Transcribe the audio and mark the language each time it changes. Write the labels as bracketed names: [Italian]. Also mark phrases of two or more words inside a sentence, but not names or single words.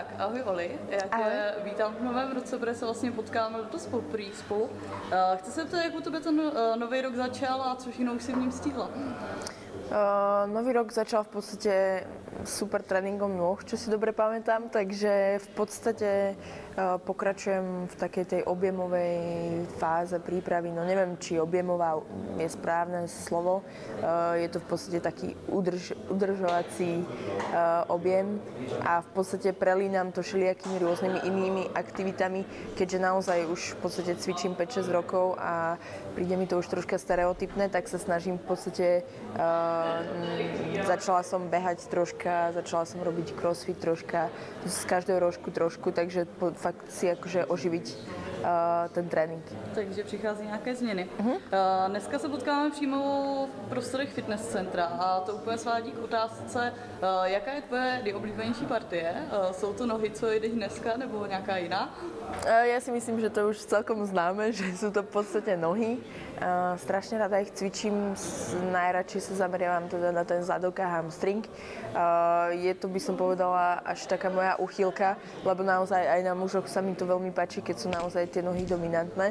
[Czech] Ahoj Oli, já tě vítám v novém roce, protože se vlastně potkáme dost poprvé spolu. Chci se ptát, jak u tebe ten nový rok začal a co všechno už si v ním stihla? [Slovak] Nový rok začal v podstate super tréningom nôh, čo si dobre pamätám, takže v podstate pokračujem v takej tej objemovej fáze prípravy. No neviem, či objemová je správne slovo. Je to v podstate taký udržovací objem a v podstate prelínam to všelijakými rôznymi inými aktivitami, keďže naozaj už v podstate cvičím 5-6 rokov a príde mi to už troška stereotypné, tak sa snažím v podstate začala som behať troška, začala som robiť crossfit troška, z každého rožku trošku, takže fakt si akože oživiť ten trénink. [Czech] Takže přichází nějaké změny. Dneska se potkáme přímo v prostorech fitness centra a to úplně svádí k otázce, jaká je tvoje nejoblíbenější partie? Jsou to nohy, co jdeš dneska, nebo nějaká jiná? [Slovak] Ja si myslím, že to už celkom známe, že sú to v podstate nohy. Strašne rada ich cvičím, najradšej sa zameriavam teda na ten zadok a hamstring. Je to, by som povedala, až taká moja uchýlka, lebo naozaj aj na mužoch sa mi to veľmi páči, keď sú naozaj tie nohy dominantné.